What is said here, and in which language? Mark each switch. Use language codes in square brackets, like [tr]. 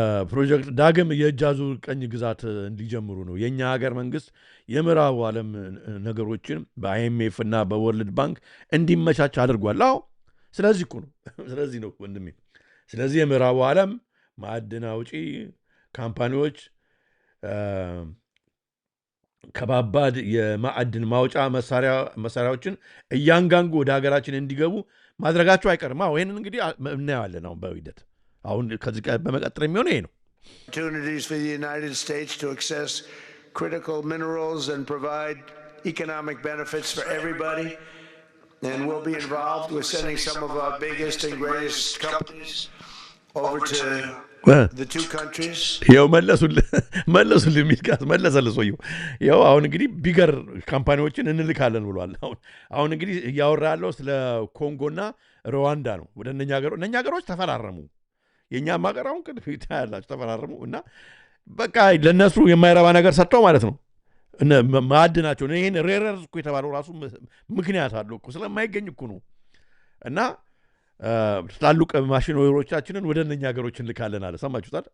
[am] ፕሮጀክት ዳግም የእጅ አዙር ቀኝ ግዛት እንዲጀምሩ ነው። የእኛ ሀገር መንግስት የምዕራቡ ዓለም ነገሮችን በአይኤምኤፍ እና በወርልድ ባንክ እንዲመቻች አድርጓል። አዎ ስለዚህ ነው ወንድሜ። ስለዚህ የምዕራቡ ዓለም ማዕድን አውጪ ካምፓኒዎች ከባባድ የማዕድን ማውጫ መሳሪያዎችን እያንጋንጉ ወደ ሀገራችን እንዲገቡ ማድረጋቸው አይቀርም። ይህንን እንግዲህ እናየዋለን አሁን በሂደት። አሁን ከዚህ በመቀጠል የሚሆነው ይሄ ነው። [en] Opportunities for the United States to access critical minerals and provide economic benefits for everybody, and we'll be involved with sending some of our biggest and greatest companies over to the two countries. [am] ያው መለሱልህ ሚልካስ መለሰልህ ሰውየው። ያው አሁን እንግዲህ ቢገር ካምፓኒዎችን እንልካለን ብሏል። አሁን እንግዲህ እያወራ ያለው ስለ ኮንጎና ሩዋንዳ ነው። ወደ እነኛ ሀገሮች ተፈራረሙ። የእኛም ሀገር አሁን ያላቸው ተፈራረሙ እና በቃ ለእነሱ የማይረባ ነገር ሰጥተው ማለት ነው። ማዕድናቸው ይህን ሬረርስ እኮ የተባለው ራሱ ምክንያት አለው እኮ ስለማይገኝ እኮ ነው። እና ትላልቅ ማሽኖሮቻችንን ወደ እነኛ ሀገሮች እንልካለን አለ። ሰማችሁታል?